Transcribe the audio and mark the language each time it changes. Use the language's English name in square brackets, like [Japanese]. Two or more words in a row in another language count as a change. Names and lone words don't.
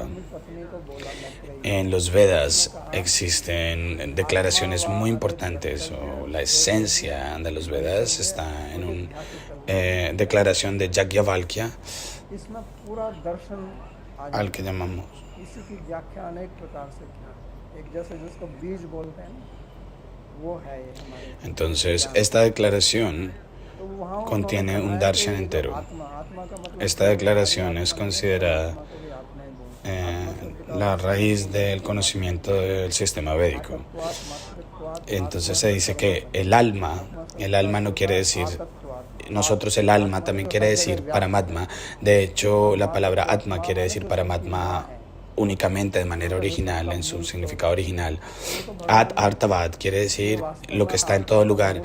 [Spanish] En los Vedas existen declaraciones muy importantes, o la esencia de los Vedas está en una declaración de Yajnavalkya, al que llamamos. Entonces, esta declaración [Hindi] तो वहाँ [Spanish] contiene [Hindi] उन्होंने [Spanish] un [Hindi] बताया [Spanish] darshan [Hindi] कि जो [Spanish] entero. [Hindi] आत्मा का मतलब [Spanish] Esta declaración es considerada [Hindi] आत्मा को भी आत्मा ही बोलते हैं। [Spanish] la raíz del conocimiento del sistema védico. [Sanskrit] तत्वात् मातृत्वात् [Spanish] Entonces se dice que el alma no quiere decir [Sanskrit] तत्वात् [Spanish] nosotros, el alma también quiere decir Paramatma. De hecho, la palabra Atma quiere decir Paramatma únicamente de manera original, en su significado original. At Artavad quiere decir lo que está en todo lugar.